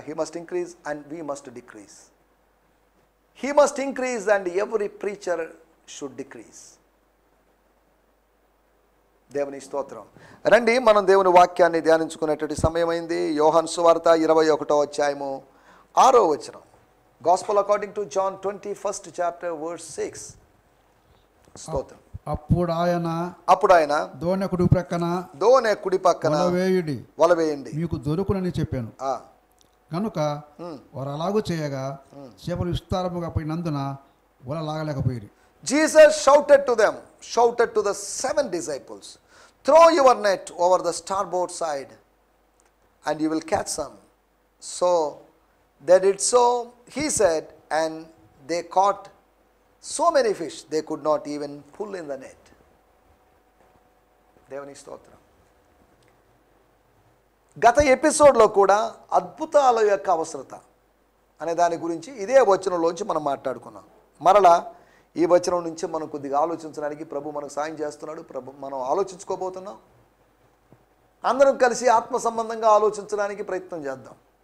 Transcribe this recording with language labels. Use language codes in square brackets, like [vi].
[en] He must increase and we must decrease. He must increase and every preacher should decrease. [te] దేవుని స్తోత్రం. రండి మనం దేవుని వాక్యాన్ని ధ్యానించుకునేటువంటి సమయమైంది. యోహాను సువార్త 21వ అధ్యాయము 6వ వచనం. [en] Gospel according to John 21st chapter verse 6. [te] స్తోత్రం. అప్పుడు ఆయన దోణె కుడి ప్రక్కన వలవేయండి మీకు దొరుకునని చెప్పాను. కనుక వారు అలాగూ చేయగా చేపలు విస్తారముగా పడినందున వల లాగలేకపోయారు. [en] Jesus shouted to the 7 disciples, throw your net over the starboard side and you will catch some. So they did so, he said, and they caught so many fish they could not even pull in the net. [te] దేవుని స్తోత్రం. గత ఎపిసోడ్లో కూడా అద్భుతాల యొక్క అవసరత అనే దాని గురించి ఇదే వచనంలోంచి మనం మాట్లాడుకున్నాం. మరలా ఈ వచనం నుంచి మనం కొద్దిగా ఆలోచించడానికి ప్రభు మనకు సాయం చేస్తున్నాడు. మనం ఆలోచించుకోబోతున్నాం. అందరం కలిసి ఆత్మ సంబంధంగా ఆలోచించడానికి ప్రయత్నం చేద్దాం.